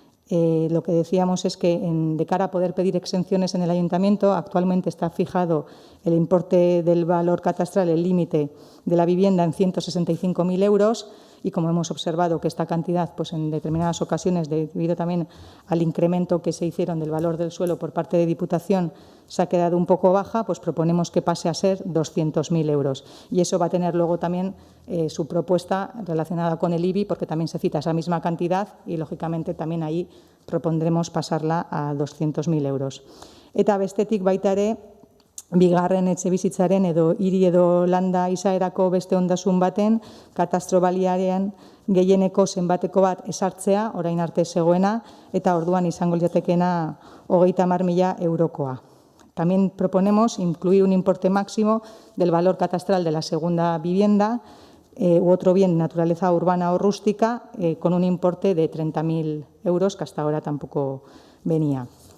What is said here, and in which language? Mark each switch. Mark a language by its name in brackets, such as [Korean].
[Spanish] Lo que decíamos es que de cara a poder pedir exenciones en el ayuntamiento, actualmente está fijado el importe del valor catastral, el límite de la vivienda en 165.000 euros, y como hemos observado que esta cantidad, pues en determinadas ocasiones, debido también al incremento que se hicieron del valor del suelo por parte de Diputación, se ha quedado un poco baja, pues proponemos que pase a ser 200.000 euros. Y eso va a tener luego también su propuesta relacionada con el IBI, porque también se cita esa misma cantidad y, lógicamente, también ahí propondremos pasarla a 200.000 euros. [Basque] Eta bestetik baita ere, bigarren etxebizitzaren edo hiri edo landa izaerako beste ondasun baten katastro baliaren gehieneko zenbateko bat esartzea, orain arte zegoena, eta orduan izango litzatekeena 30.000 eurokoa. [Spanish] También proponemos incluir un importe máximo del valor catastral de la segunda vivienda u otro bien de naturaleza urbana o rústica con un importe de 30.000 euros, que hasta ahora tampoco venía.